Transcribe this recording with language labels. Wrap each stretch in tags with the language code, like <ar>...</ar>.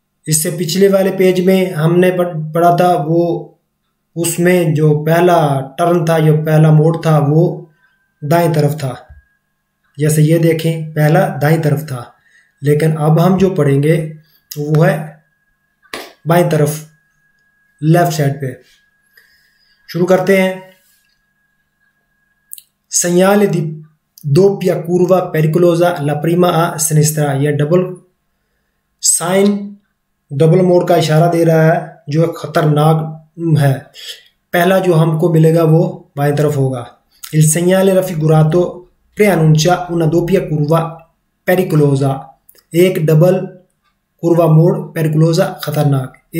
<hi>इससे पिछले वाले पेज में हमने पढ़ा था, वो उसमें जो पहला टर्न था, जो पहला मोड था, वो दाएं तरफ था। जैसे ये देखें, पहला दाएं तरफ था, लेकिन अब हम जो पढ़ेंगे वो है बाएं तरफ, लेफ्ट साइड पे। शुरू करते हैं।</hi> <it>segnale di doppia curva pericolosa la prima a sinistra।</it> <hi>यह डबल साइन डबल मोड का इशारा दे रहा है, जो खतरनाक है। पहला जो हमको मिलेगा वो बाएं तरफ होगा।</hi> <it>Il segnale raffigurato preannuncia una doppia curva pericolosa।</it> <hi>एक डबल कुर्वा मोड, पेरिकुलोसा खतरनाक।</hi>